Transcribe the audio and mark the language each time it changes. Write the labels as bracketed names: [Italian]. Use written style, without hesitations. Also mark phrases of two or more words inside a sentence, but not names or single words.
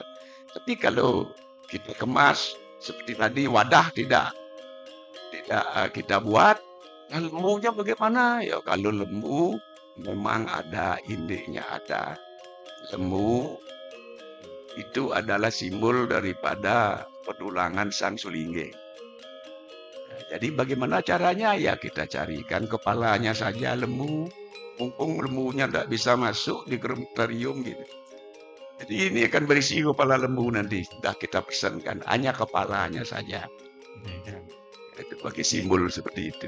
[Indonesian] Tapi kalau kita kemas seperti tadi, wadah tidak kita buat, lembunya bagaimana? Ya kalau lembu memang ada indiknya, ada. Lembu itu adalah simbol daripada petulangan sang sulinggih. Jadi bagaimana caranya? Ya kita carikan kepalanya saja lembu. Mumpung lembunya tidak bisa masuk di krematorium gitu. Jadi ini akan berisi kepala lembu nanti. Sudah kita pesankan, hanya kepalanya saja. Itu pakai simbol seperti itu.